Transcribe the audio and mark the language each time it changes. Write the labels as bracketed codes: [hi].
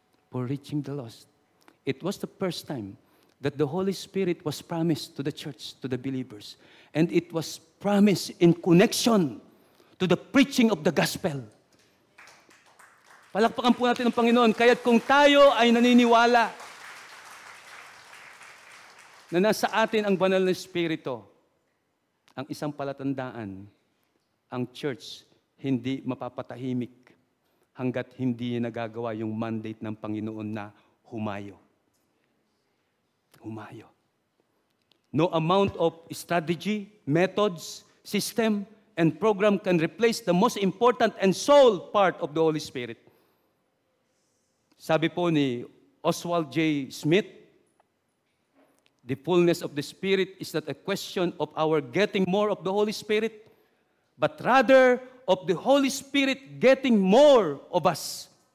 [en] For reaching the lost. It was the first time that the Holy Spirit was promised to the church, to the believers. And it was promised in connection to the preaching of the gospel. [tl] Palakpakan po natin ang Panginoon. Kaya't kung tayo ay naniniwala na nasa atin ang banal na Espiritu, ang isang palatandaan, ang church hindi mapapatahimik hanggat hindi nagagawa yung mandate ng Panginoon na humayo. Humayo. [en] No amount of strategy, methods, system, and program can replace the most important and soul part of the Holy Spirit. [tl] Sabi po ni [en] Oswald J. Smith, the fullness of the Spirit is not a question of our getting more of the Holy Spirit, but rather of the Holy Spirit getting more of us.